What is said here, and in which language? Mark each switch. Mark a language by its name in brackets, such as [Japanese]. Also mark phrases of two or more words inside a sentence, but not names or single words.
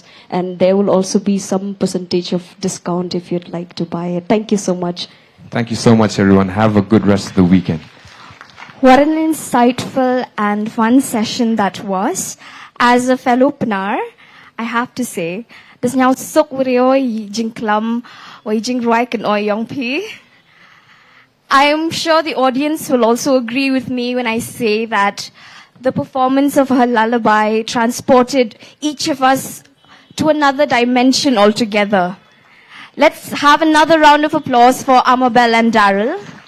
[English] And there will also be some percentage of discount if you'd like to buy it. Thank you so much. Thank you so much, everyone. Have a good rest of the weekend. What an insightful and fun session that was. As a fellow Pnar, I have to say, this now sok video [Pnar] jing klam [English] or [Pnar] jing roik [English] and [Pnar] oi young p. [English] I am sure the audience will also agree with me when I say that the performance of her lullaby transported each of us to another dimension altogether. Let's have another round of applause for Amabel and Daryl.